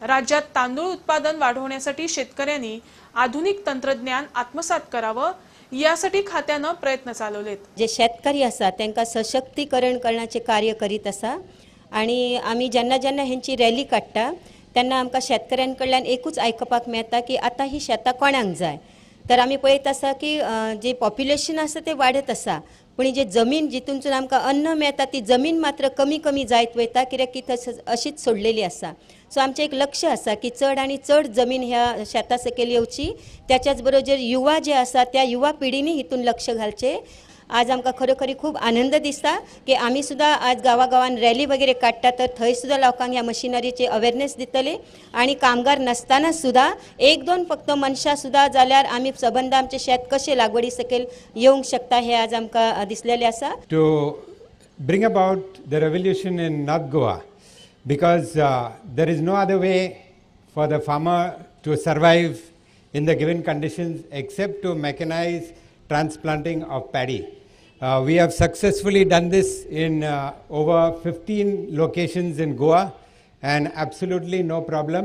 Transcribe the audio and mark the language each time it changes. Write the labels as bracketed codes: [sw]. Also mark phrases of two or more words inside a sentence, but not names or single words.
[mr] राज्यात तांदूळ उत्पादन वाढवण्यासाठी शेतकऱ्यांनी आधुनिक तंत्रज्ञान आत्मसात करावं यासाठी खात्यानं प्रयत्न चालवलेत। [kok] जे शेतकरी आसा त्यांना सशक्तीकरण करण्याचे कार्य करीत आसा आणि आम्ही ज्यांना ज्यांना ह्यांची रॅली काढता त्यांना आमकां शेतकऱ्यांकडल्यान एकूच आयकपाक मेळटा की आता ही शेतां कोणाक जाय। तर आम्ही पळयत आसा की जे पॉप्युलेशन आसा ते वाढत आसा पण जे जमीन जितूनसून आमकां अन्न मेळटा ती जमीन मात्र कमी कमी जायत वयता, कित्याक की अशीच सोडलेली आसा। सो आमचें एक लक्ष आसा की चड आनी चड जमीन ह्या शेता सकयल येवची, त्याच्याच बरोबर युवा जे आसा त्या युवा पिढींनी हितून लक्ष घालचे। आज आमकां खरोखरी खूप आनंद दिसता की आम्ही सुद्धा आज गावागावान रॅली वगैरे काढता तर थंय सुद्धा लोकांक ह्या मशिनरीचे अवेअरनेस दितले आणि कामगार नसताना सुद्धा एक दोन फक्त मनशां सुद्धा जाल्यार आम्ही सबंद आमचे शेत कशे लागवडी सकयल येवंक शकता हे आज आमकां दिसलेले आसा। [en] To bring about the revolution in North Goa, because there is no other way for the farmer to survive in the given conditions except to mechanize transplanting of paddy. We have successfully done this in over 15 locations in Goa and absolutely no problem.